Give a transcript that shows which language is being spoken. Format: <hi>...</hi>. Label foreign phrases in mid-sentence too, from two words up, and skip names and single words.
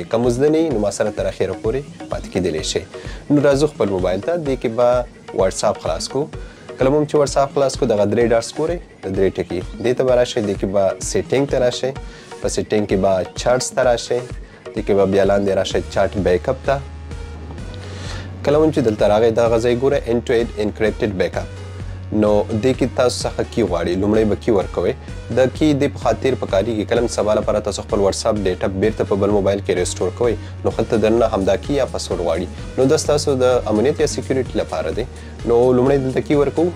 <ps>که مو زده نه وي نو ما سره تر اخره پورې پاتې کېدلی شئ. نو راځو خپل موبایل ته، دې کې به واټساپ خلاص کړو. کله مو چې واټساپ خلاص کړو دغه 3 ډاټس ګورئ، د 3 ټکي دې ته به راشئ، دې کې به سیټینګ ته راشئ، په سیټینګ کې به چارټس ته راشئ، دې کې به بیا لاندې راشئ</ps> <en>chat backup</en> <ps>ته. کله مو چې دلته راغی دغه ځای ګورئ</ps> <en>end to end encrypted backup.</en> <ps>نو دې کې تاسو څخه کی غواړي، لومړی به کی ورکوئ. د کی دې په خاطر پکارېږي کله هم سبا لپاره تاسو خپل واټساپ ډیټا بیرته په بل موبایل کې ریسټور کوئ نو هلته درنه همدا کی یا پاسورډ غواړي. نو دا ستاسو د امنیت یا سیکیورټي لپاره دی. نو لومړی دلته کی ورکوو.</ps>